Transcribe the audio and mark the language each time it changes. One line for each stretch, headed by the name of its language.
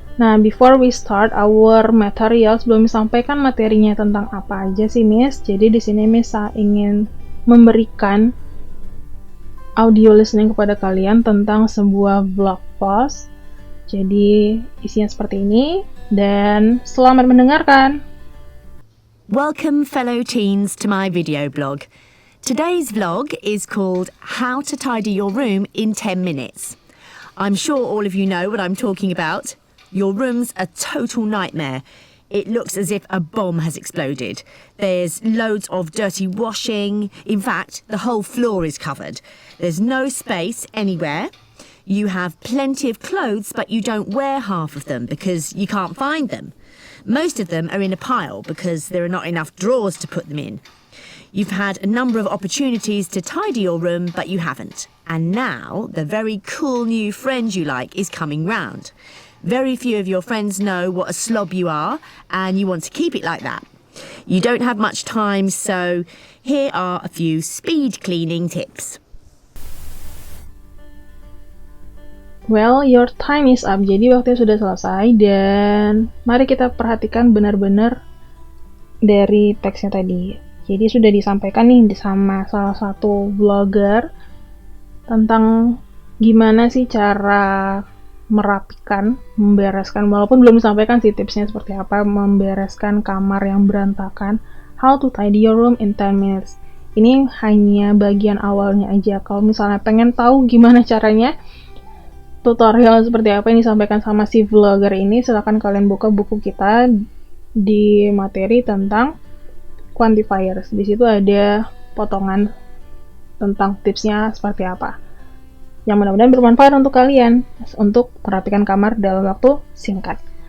Indonesian: Nah,
English: before we start our materials,
Indonesian: belum disampaikan materinya tentang apa aja sih, Miss. Jadi di sini Miss ingin memberikan audio listening kepada kalian tentang sebuah blog post. Jadi isinya seperti ini dan selamat mendengarkan.
English: Welcome fellow teens to my video blog. Today's vlog is called How to Tidy Your Room in 10 Minutes. I'm sure all of you know what I'm talking about. Your room's a total nightmare. It looks as if a bomb has exploded. There's loads of dirty washing. In fact, the whole floor is covered. There's no space anywhere. You have plenty of clothes, but you don't wear half of them because you can't find them. Most of them are in a pile because there are not enough drawers to put them in. You've had a number of opportunities to tidy your room, but you haven't. And now, the very cool new friend you like is coming round. Very few of your friends know what a slob you are, and you want to keep it like that. You don't have much time, so here are a few speed cleaning tips. Well, your time is up.
Indonesian: Jadi waktunya sudah selesai dan mari kita perhatikan benar-benar dari teksnya tadi. Jadi sudah disampaikan nih sama salah satu vlogger tentang gimana sih cara merapikan, membereskan, walaupun belum disampaikan sih tipsnya seperti apa, membereskan kamar yang berantakan.
English: How to tidy your room in 10 minutes.
Indonesian: Ini hanya bagian awalnya aja. Kalau misalnya pengen tahu gimana caranya, tutorial seperti apa yang disampaikan sama si vlogger ini, silakan kalian buka buku kita di materi tentang quantifiers. Di situ ada potongan tentang tipsnya seperti apa, yang mudah-mudahan bermanfaat untuk kalian untuk merapikan kamar dalam waktu singkat.